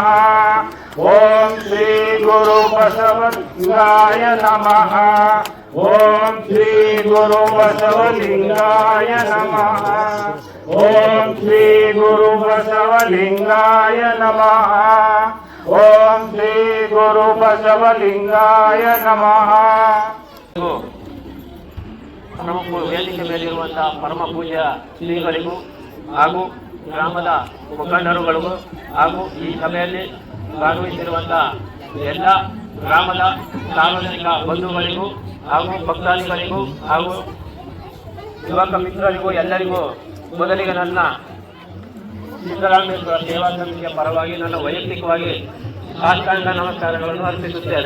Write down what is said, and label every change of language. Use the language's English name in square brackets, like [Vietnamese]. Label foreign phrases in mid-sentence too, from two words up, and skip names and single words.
[Sanskrit] ಓಂ ಶ್ರೀ ಗುರು ಬಸವಲಿಂಗಾಯ ನಮಃ. ಓಂ ಶ್ರೀ ಗುರು ಬಸವಲಿಂಗಾಯ ನಮಃ. ಓಂ ಶ್ರೀ ಗುರು ಬಸವಲಿಂಗಾಯ ನಮಃ. ಓಂ ಶ್ರೀ ಗುರು ಬಸವಲಿಂಗಾಯ ನಮಃ. [Kannada] ವೇದಿಕೆ ಮೇಲಿರುವಂತಹ ಪರಮ ಪೂಜ್ಯ ಶ್ರೀಗಳಿಗೂ ಹಾಗೂ ಗ್ರಾಮದ ಮುಖಂಡರುಗಳಿಗೂ ಹಾಗೂ ಈ ಸಭೆಯಲ್ಲಿ ಭಾಗವಹಿಸಿರುವಂತಹ ಎಲ್ಲ ಗ್ರಾಮದ ಸಾರ್ವಜನಿಕ ಬಂಧುಗಳಿಗೂ ಹಾಗೂ ಭಕ್ತಾದಿಗಳಿಗೂ ಹಾಗೂ ಯುವಕ ಮಿತ್ರರಿಗೂ ಎಲ್ಲರಿಗೂ ಮೊದಲಿಗೆ ನನ್ನ ಸಿದ್ದರಾಮೇಶ್ವರ ಸೇವಾ ಸಮಿತಿಯ ಪರವಾಗಿ ನನ್ನ ವೈಯಕ್ತಿಕವಾಗಿ ಸಾಷ್ಟಾಂಗ ನಮಸ್ಕಾರಗಳನ್ನು ಅರ್ಪಿಸುತ್ತೇನೆ.